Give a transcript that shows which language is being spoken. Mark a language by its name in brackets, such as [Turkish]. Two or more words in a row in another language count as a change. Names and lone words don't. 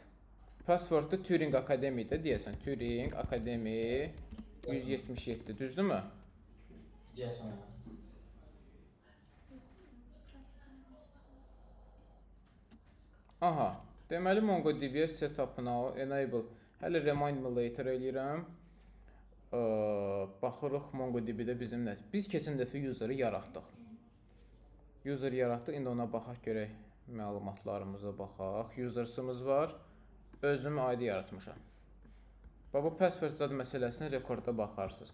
[Azerbaijani] Password da Turing Academy'də deyəsən. Turing Academy 177, düzdürmü? Deyəsən. Aha, deməli MongoDB [English] setup now enable. [Azerbaijani] Hələ [English] remind me later [Azerbaijani] eləyirəm. Baxırıq MongoDB-də bizim nə? Biz keçən dəfə user'ı yaratdıq. User yaratdıq, indi ona baxaq görək. Məlumatlarımıza baxaq. Users'ımız var. Özüm ID yaratmışam. Bu password zad məsələsinə rekorda baxarsınız.